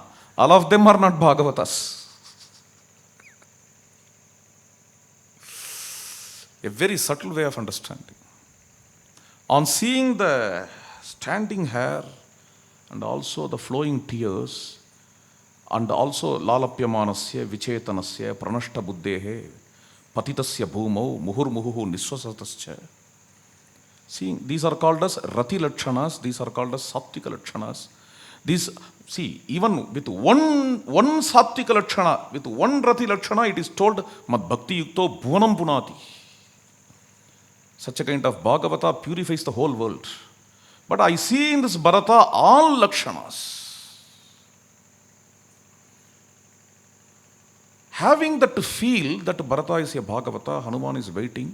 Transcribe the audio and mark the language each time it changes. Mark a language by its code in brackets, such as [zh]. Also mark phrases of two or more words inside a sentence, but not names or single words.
[en] All of them are not Bhagavatas. A very subtle way of understanding. On seeing the standing hair and also the flowing tears and also [sa] lalapyamanasya vichetanasya pranashta buddhehe patitasya bhumau muhurmuhu niswasatascha. [en] See, these are called as [sa] rati lakshanas, [en] these are called as [sa] sattvika lakshanas. [en] These, see, even with one [sa] sattvika lakshana, [en] with one [sa] rati lakshana, [en] it is told [sa] mad bhakti yukto bhuvanam punati. [en] Such a kind of Bhagavata purifies the whole world. But I see in this Bharata all lakshanas. Having that feel that Bharata is a Bhagavata, Hanuman is waiting.